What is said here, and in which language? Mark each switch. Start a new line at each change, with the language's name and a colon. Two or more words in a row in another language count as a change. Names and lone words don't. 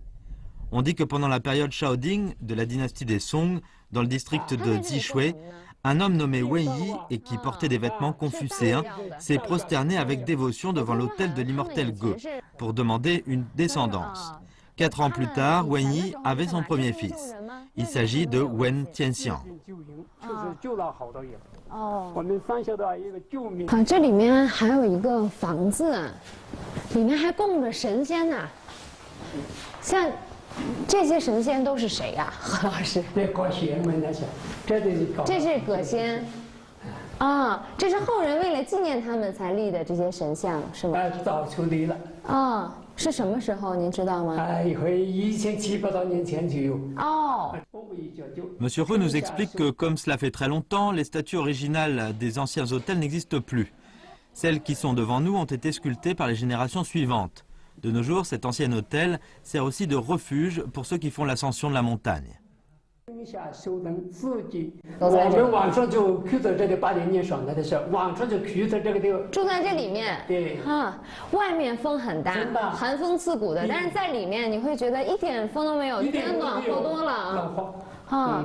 French: On dit que pendant la période Shaoding de la dynastie des Song, dans le district de Zhishui, un homme nommé Wen Yi et qui portait des vêtements confucéens s'est prosterné avec dévotion devant l'hôtel de l'immortel Ge pour demander une descendance. 4 ans plus tard, Wen Yi avait son premier fils. Il s'agit de Wen Tianxiang.
Chinese: 这里面还有一个房子，里面还供着神仙呢。像这些神仙都是谁呀，何老师？这是葛仙。啊，这是后人为了纪念他们才立的这些神像，是吗？早就立了。啊。 是什么时候？您知道吗？1700多年前就有。哦。
French: Monsieur Hu nous explique que comme cela fait très longtemps, les statues originales des anciens hôtels n'existent plus. Celles qui sont devant nous ont été sculptées par les générations suivantes. De nos jours, cet ancien hôtel sert aussi de refuge pour ceux qui font l'ascension de la montagne.
Chinese: 我们晚上就住在这里，8年上来的时候，晚上就住在这个地方。住在这里面，对，外面风很大，寒风刺骨的，但是在里面你会觉得一点风都没有，暖和多了啊。